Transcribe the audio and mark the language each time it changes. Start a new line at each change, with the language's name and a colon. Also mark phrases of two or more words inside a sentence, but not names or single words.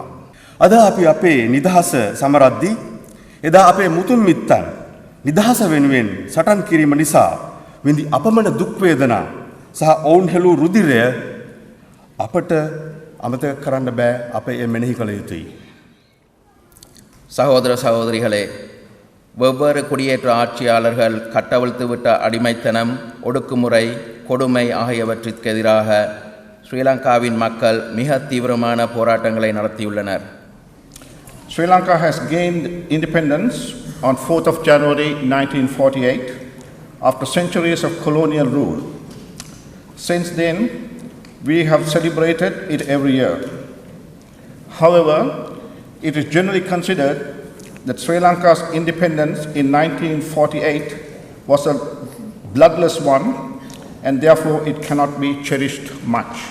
Sinhala: අද අපි අපේ නිදහස සමරද්දී එදා අපේ මුතුන් මිත්තන් නිදහස වෙනුවෙන් සටන් කිරීම නිසා විඳි අපමණ දුක් වේදනා සහ ඔවුන් හෙළූ රුධිරය අපට අමතක කරන්න බෑ. අප ඒ මෙනෙහි කළ යුතුයි.
Tamil: சகோதர சகோதரிகளே, வெவ்வேறு குடியேற்ற ஆட்சியாளர்கள் கட்டவிழ்த்துவிட்ட அடிமைத்தனம், ஒடுக்குமுறை, கொடுமை ஆகியவற்றிற்கு எதிராக ஸ்ரீலங்காவின் மக்கள் மிக தீவிரமான போராட்டங்களை நடத்தியுள்ளனர்.
English: Sri Lanka has gained independence on 4th of January 1948 after centuries of colonial rule. Since then, we have celebrated it every year. However, it is generally considered that Sri Lanka's independence in 1948 was a bloodless one, and therefore it cannot be cherished much.